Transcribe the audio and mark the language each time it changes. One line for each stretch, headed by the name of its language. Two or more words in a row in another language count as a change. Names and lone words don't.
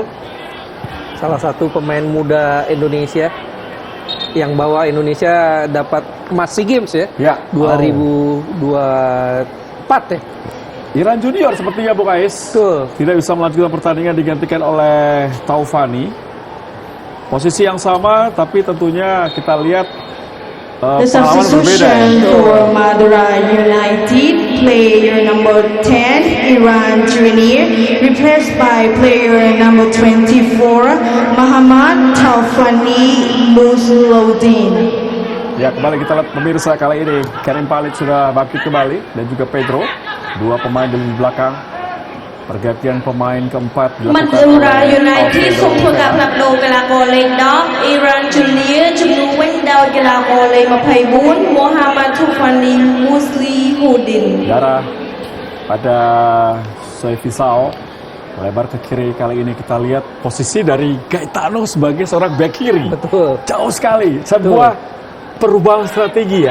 Indonesian: Salah satu pemain muda Indonesia yang bawa Indonesia dapat emas SEA Games ya. Ya. 2024 ya. Iran Junior sepertinya Bung Ais tidak bisa melanjutkan pertandingan, digantikan oleh Taufani. Posisi yang sama tapi tentunya kita lihat
English: the substitution for Madura United, player number 10 Iran Junior, replaced by player number 24 Muhammad Taufani Musloudin.
Indonesian: Ya, kembali kita lihat pemirsa, kali ini Karim Palik sudah bangkit kembali dan juga Pedro. Dua pemain di belakang. Pergantian pemain keempat dilakukan
Khmer: Madura United សូមធ្វើការផ្លាស់ប្ដូរកីឡាករលេខ10 Iran Junior ជំនួសវិញដោយកីឡាករលេខ24 Muhammad Taufani Muslihuddin.
Indonesian: Darah pada Soifisao melebar ke kiri. Kali ini kita lihat posisi dari Gaetano sebagai seorang back kiri. Betul. Jauh sekali. Sebuah perubahan strategi ya.